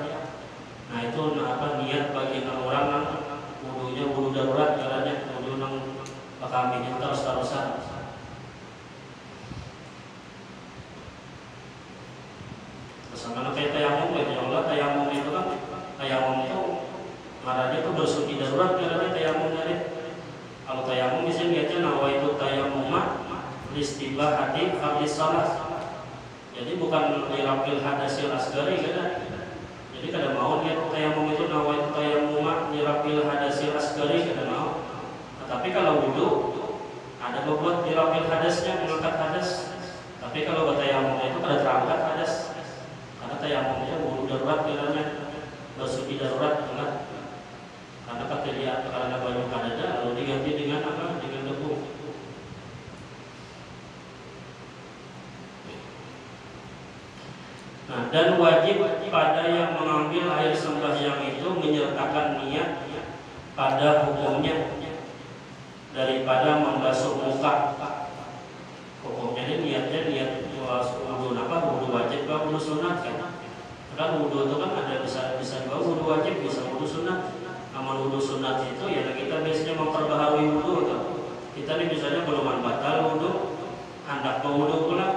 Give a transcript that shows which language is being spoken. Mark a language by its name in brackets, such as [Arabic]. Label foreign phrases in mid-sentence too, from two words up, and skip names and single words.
[Banjar] Nah, itu niat bagi orang yang wudunya wudu darurat jalannya, wudu nang kami terus-terusan. Sama kayak tayamum, ya Allah, tayamum itu kan marahnya itu bersuci darurat jalannya tayamum dari. Kalau tayamum misalnya niatnya [Arabic] نويت التيمم لاستباحة فرض الصلاة. [Banjar] Jadi bukan [Arabic] لرفع الحدث الأصغر [Banjar] kan? Jadi kada mau niat tayamum itu [Arabic] نويت التيمم لرفع الحدث الأصغر [Banjar] kada mau. Tapi kalau wudu ada bebuat dirapil hadasnya, mengangkat hadas. Tapi kalau bertayamum itu kada terangkat hadas. Karena tayamumnya wudu darurat jalannya, bersuci darurat kan? Karena dilihat karena baju kadada lalu diganti dengan apa? Dengan debu. Nah, dan wajib pada yang mengambil air sembahyang itu menyertakan niat pada hukumnya daripada membasuh muka. Hukumnya ini niatnya niat wudu wudu wajib atau wudu sunat kan? Karena wudu itu kan ada bisa juga wudu wajib, bisa wudu sunat. Amal wudu sunat itu ya kita biasanya memperbaharui wudu itu. Kita nih misalnya belum batal wudu, hendak berwudu pula.